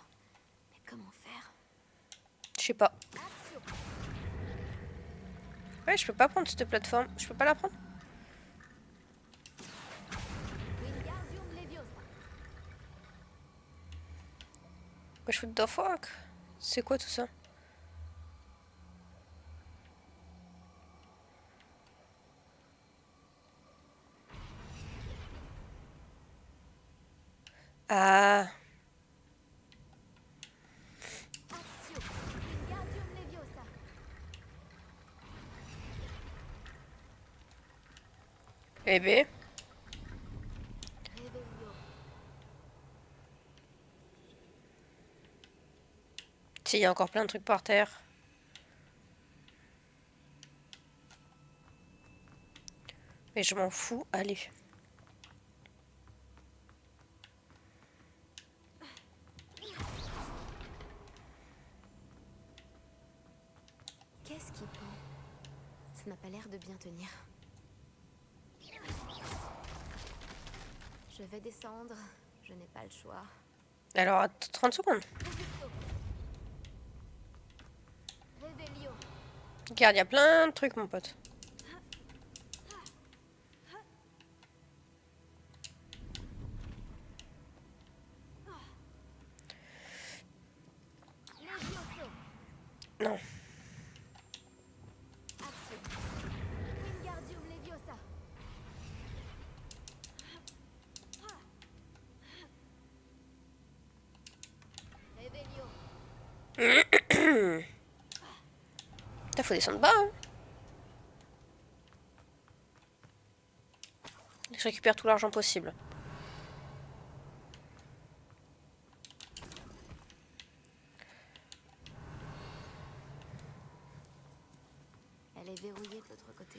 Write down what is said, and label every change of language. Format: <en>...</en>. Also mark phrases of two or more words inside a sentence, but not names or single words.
<fr>Mais comment faire? Je sais pas. Action. Ouais, je peux pas prendre cette plateforme. Je peux pas la prendre? Wingardium Leviosa. Wesh,</fr> <en>what the fuck?</en> <fr>C'est quoi tout ça? Ah, Action. Wingardium Leviosa. eh ben. Revelio. Si, il y a encore plein de trucs par terre. Mais je m'en fous, allez. Qu'est-ce qui pend? Ça n'a pas l'air de bien tenir. Je vais descendre. Je n'ai pas le choix. Alors, attends 30 secondes. Revelio. Regarde, il y a plein de trucs, mon pote. Levioso. Non. Action. Wingardium Leviosa. Revelio. Putain, faut descendre bas, hein. Je récupère tout l'argent possible. Elle est verrouillée de l'autre côté.</fr>